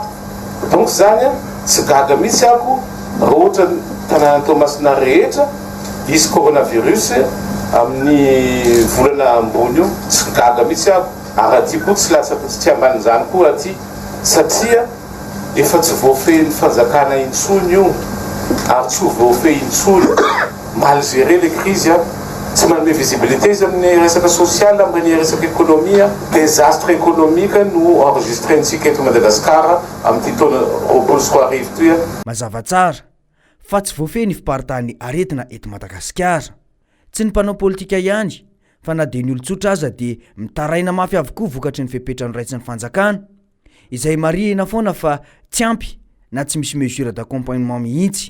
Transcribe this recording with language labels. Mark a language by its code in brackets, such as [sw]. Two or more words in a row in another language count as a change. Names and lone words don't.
[mg] Donc zany tsy gaga mihitsy ako raha ohatra tanàna Tomasina rehetra isy coronavirus amin'ny volana ambony io tsy gaga mihitsy ako. Ary aty koa tsy latsaky tsy ambanin'izany koa aty satria efa tsy voafehin'ny fanjakana intsony io ary tsy voafehy intsony [fr] mal gérer les crises. [mg] Tsy manome visibilité izy amin'ny resaka sosial, amin'ny resaka ekonomia. [fr] Désastre économique [mg] no enregistrentsika eto Madagasikara amin'ity taona 2020 toy. Mazava tsara fa tsy voafehy ny fiparitahan'ny aretina eto Madagasikara. Tsy ny mpanao politika ihany fa na dia ny olon-tsotra aza dia mitaraina mafy avokoa vokatry ny fepetra noraisiny fanjakana izay marihina foana fa tsy ampy na tsy misy [fr] mesure d'accompagnement [mg] mihitsy.